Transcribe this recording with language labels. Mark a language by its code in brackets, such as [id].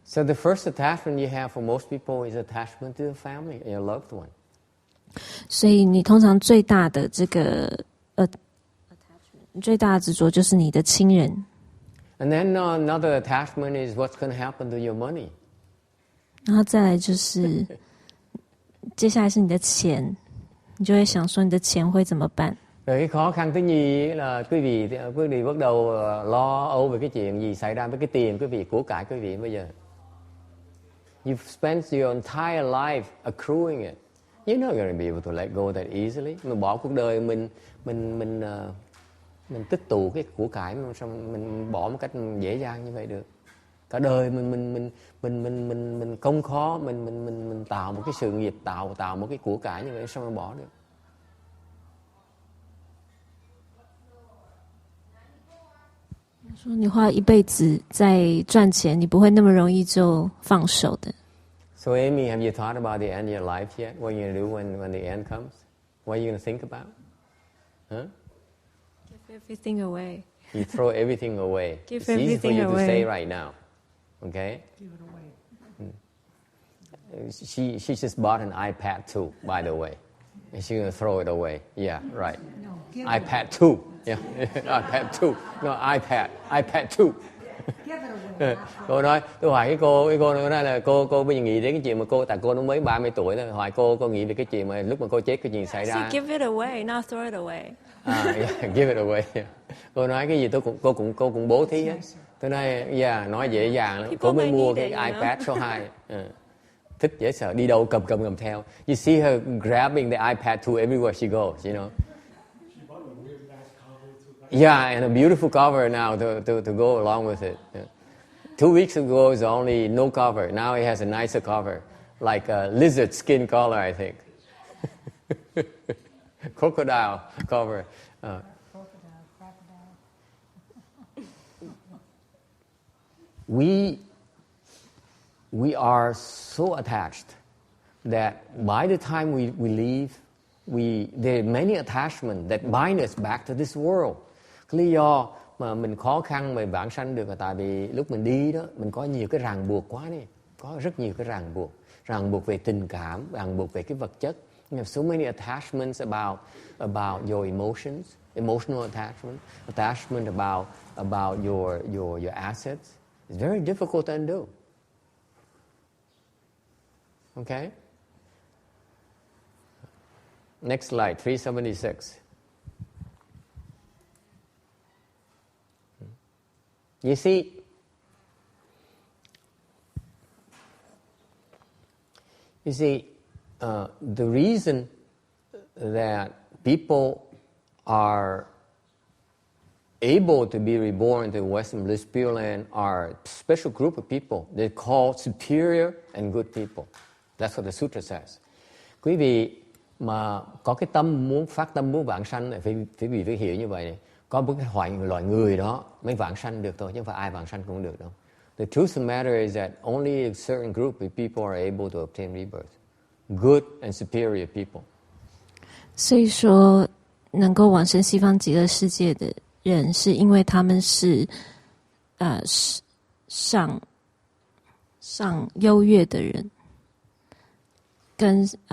[en] So the first attachment you have for most people is attachment to the family, your loved one. [zh] 所以你通常最大的这个最大的执着就是你的亲人。 [en] And then another attachment is what's going to happen to your money. [zh] 然后再来就是接下来是你的钱，你就会想说你的钱会怎么办。 [vi] Rồi cái khó khăn thứ nhì là quý vị bắt đầu lo âu về cái chuyện gì xảy ra với cái tiền quý vị, của cải quý vị bây giờ. [en] You've spent your entire life accruing it. You're not going to be able to let go that easily. [vi] Mình bỏ cuộc đời mình tích tụ cái của cải mình bỏ một cách dễ dàng như vậy được. Cả đời mình công khó, mình tạo một cái sự nghiệp, tạo một cái của cải như vậy, sao mà bỏ được? [zh] 说你花一辈子在赚钱，你不会那么容易就放手的。 [en] So Amy, have you thought about the end of your life yet? What are you going to do when the end comes? What are you going to think about? Huh? Give everything away. You throw everything away. Give It's easy for everything you away. to say right now. Okay? Give it away. She just bought an iPad 2, by the way. And she's going to throw it away. Yeah, right. No, iPad 2. Yeah, iPad 2. No, iPad 2. [vi] Cô nói, tôi hỏi cái cô nói là cô bây giờ nghĩ đến cái chuyện mà tại cô nó mới 30 tuổi thôi, hỏi cô nghĩ về cái chuyện mà lúc mà cô chết cái chuyện xảy ra. [en] Give it away, not throw it away. Yeah, give it away. Yeah. [vi] Cô nói cái gì cô cũng bố thí hết. Tôi nói nói dễ dàng lắm. Cô mới mua cái iPad số 2. Thích dễ sợ, đi đâu cầm theo. [en] You see her grabbing the iPad 2 everywhere she goes, you know. Yeah, and a beautiful cover now to go along with it. Yeah. 2 weeks ago it was only no cover. Now it has a nicer cover, like a lizard skin color, I think. Crocodile cover. We are so attached that by the time we leave, there are many attachments that bind us back to this world. [vi] Cái lý do mà mình khó khăn mà vãng sanh được là tại vì lúc mình đi đó mình có nhiều cái ràng buộc quá đi, có rất nhiều cái ràng buộc về tình cảm, ràng buộc về cái vật chất. [en] You have so many attachments about your emotions, emotional attachment about your assets. It's very difficult to undo. Okay? Next slide, 376. You see, the reason that people are able to be reborn into Western Bliss Pureland are a special group of people. They're called superior and good people. That's what the sutra says. [vi] Quý vị mà có cái tâm muốn phát tâm muốn vãng sanh này, phải hiểu như vậy này. Có một cái loại người đó mới vãng sanh được thôi, chứ không phải ai vãng sanh cũng được đâu. [en] The truth of the matter is that only a certain group of people are able to obtain rebirth. Good and superior people. [zh] 所以说，能够往生西方极乐世界的人，是因为他们是上优越的人，跟